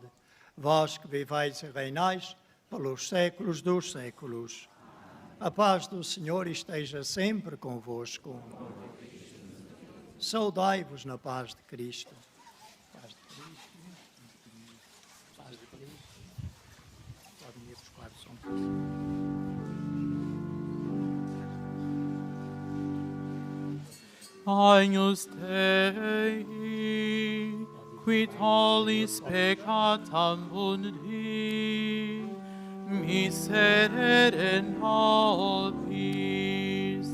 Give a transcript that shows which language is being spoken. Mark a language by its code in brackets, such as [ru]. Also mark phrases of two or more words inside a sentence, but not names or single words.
[pt] Vós que vivais e reinais pelos séculos dos séculos. A paz do Senhor esteja sempre convosco. Saudai-vos na paz de Cristo. Paz de Cristo. Paz de Cristo. Podem ir buscar o som. [la] Agnus Dei, qui tollis peccata mundi, miserere nobis.